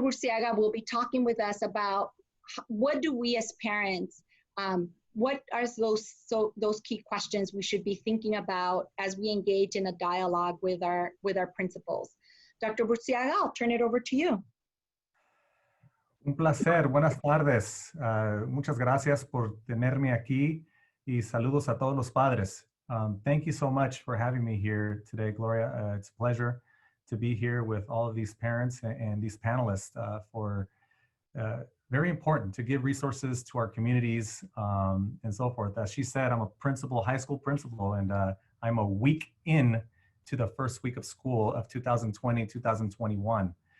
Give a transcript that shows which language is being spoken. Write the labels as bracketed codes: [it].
[en] Burciaga will be talking with us about what do we as parents, what are those key questions we should be thinking about as we engage in a dialogue with our principals. Dr. Burciaga, I'll turn it over to you. [es] Un placer, buenas tardes. Muchas gracias por tenerme aquí y saludos a todos los padres. [en] Thank you so much for having me here today, Gloria. It's a pleasure to be here with all of these parents and these panelists for very important to give resources to our communities and so forth. As she said, I'm a principal, high school principal, and I'm a week in to the first week of school of 2020-2021.